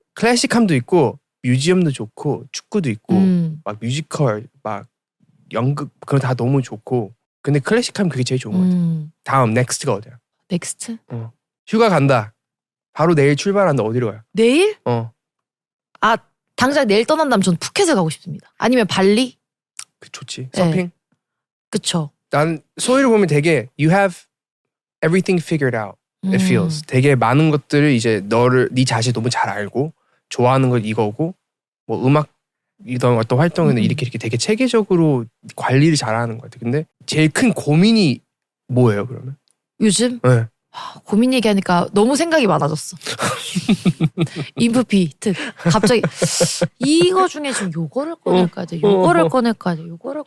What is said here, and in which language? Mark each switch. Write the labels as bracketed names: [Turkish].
[Korean] 클래식함도 있고 뮤지엄도 좋고 축구도 있고 막 뮤지컬 막 연극 그런 다 너무 좋고 근데 클래식함 그게 제일 좋은 것 같아. 다음 넥스트가 어디야? 넥스트? 휴가 간다. 바로 내일 출발한다. 어디로 가요? 내일? 당장 내일 떠난다면 전 푸켓을 가고 싶습니다. 아니면 발리? 그 좋지. 서핑? 네. 그쵸. 난 소희를 보면 되게 [English] you have everything figured out. It feels. [Korean] 되게 많은 것들을 이제 네 자신 너무 잘 알고 좋아하는 건 이거고 뭐 음악이든 어떤 활동에는 이렇게 되게 체계적으로 관리를 잘하는 것 같아. 근데 제일 큰 고민이 뭐예요 그러면? 요즘 네. 고민 얘기하니까 너무 생각이 많아졌어. 인프피 특 갑자기 이거 중에 지금 요거를 꺼낼까 돼, 요거를 꺼낼까 돼, 요거를